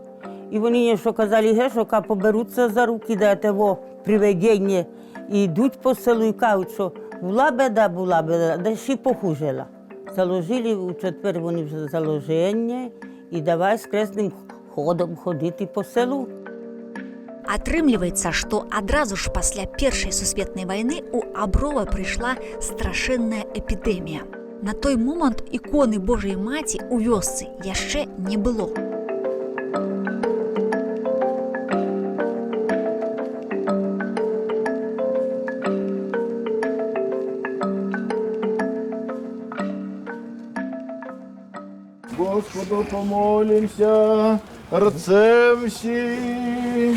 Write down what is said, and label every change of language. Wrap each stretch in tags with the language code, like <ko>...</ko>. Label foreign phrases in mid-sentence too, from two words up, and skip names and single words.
<uk>І вони, що казали, що поберуться за руки, да того приведення, і йдуть по селу і кажуть, що була беда, да ще похужела. Заложили у четвер вони вже заложення і давай з кресним ходом ходити по селу.</uk> <be>Атрымліваецца, што адразу ж пасля Першай сусветнай вайны ў Аброва прыйшла страшэнная эпідэмія. На той момант іконы Божай Маці ў вёсцы яшчэ не было.</be> <cu>Господу помолимся, рцем всі.</cu>